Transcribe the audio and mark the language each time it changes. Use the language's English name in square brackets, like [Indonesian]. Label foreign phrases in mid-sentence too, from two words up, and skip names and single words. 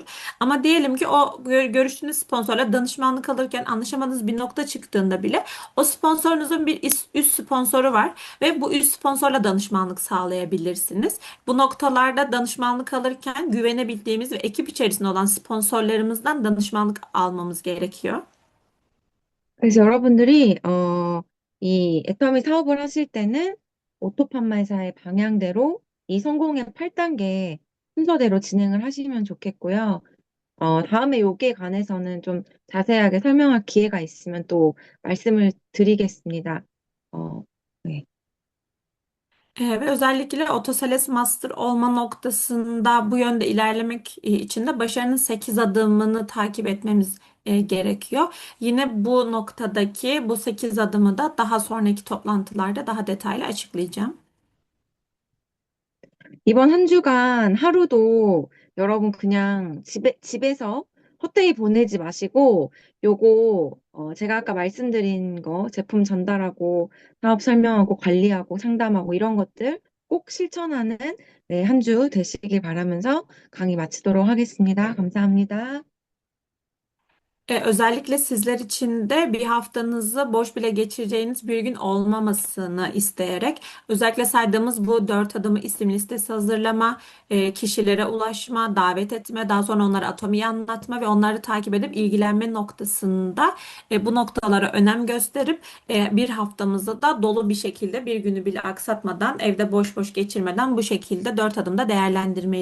[Turkish] Ama diyelim ki o görüştüğünüz sponsorla danışmanlık alırken anlaşamadığınız bir nokta çıktığında bile o sponsorunuzun bir üst sponsoru var ve bu üst sponsorla danışmanlık sağlayabilirsiniz. Bu noktalarda danışmanlık alırken güvenebildiğimiz ve ekip içerisinde olan sponsorlarımızdan danışmanlık almamız gerekiyor. [Korean] 그래서 여러분들이 이 애터미 사업을 하실 때는 오토판매사의 방향대로 이 성공의 8단계 순서대로 진행을 하시면 좋겠고요. 다음에 여기에 관해서는 좀 자세하게 설명할 기회가 있으면 또 말씀을 드리겠습니다. 네. [Turkish] Ve özellikle [English] otosales master [Turkish] olma noktasında bu yönde ilerlemek için de başarının 8 adımını takip etmemiz gerekiyor. Yine bu noktadaki bu 8 adımı da daha sonraki toplantılarda daha detaylı açıklayacağım. [Korean] 이번 한 주간 하루도 여러분 그냥 집에서 헛되이 보내지 마시고 요거 제가 아까 말씀드린 거 제품 전달하고 사업 설명하고 관리하고 상담하고 이런 것들 꼭 실천하는 네, 한 주 되시길 바라면서 강의 마치도록 하겠습니다. 감사합니다. [Turkish] Özellikle sizler için de bir haftanızı boş bile geçireceğiniz bir gün olmamasını isteyerek özellikle saydığımız bu 4 adımı isim listesi hazırlama, kişilere ulaşma, davet etme, daha sonra onlara atomiyi anlatma ve onları takip edip ilgilenme noktasında bu noktalara önem gösterip bir haftamızı da dolu bir şekilde bir günü bile aksatmadan evde boş boş geçirmeden bu şekilde 4 adımda değerlendirmeliyiz.